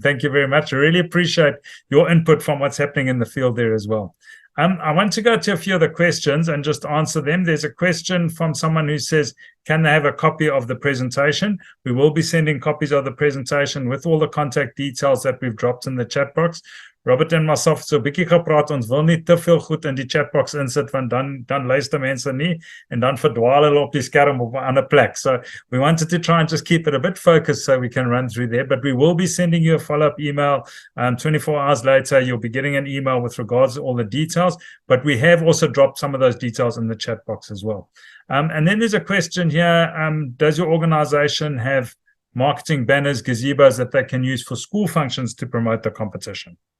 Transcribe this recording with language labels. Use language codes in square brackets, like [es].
[en] Thank you very much. I really appreciate your input from what's happening in the field there as well. I want to go to a few of the questions and just answer them. There's a question from someone who says, can they have a copy of the presentation? We will be sending copies of the presentation with all the contact details that we've dropped in the chat box. [af] Robert en myself so 'n bietjie gepraat, ons wil nie te veel goed in die chatbox insit, want dan luister mense nie en dan verdwaal hulle op die skerm op 'n ander plek. [en] So we wanted to try and just keep it a bit focused so we can run through there, but we will be sending you a follow-up email 24 hours later. You'll be getting an email with regards to all the details, but we have also dropped some of those details in the chat box as well. And then there's a question here, does your organization have marketing banners, gazebos that they can use for school functions to promote the competition?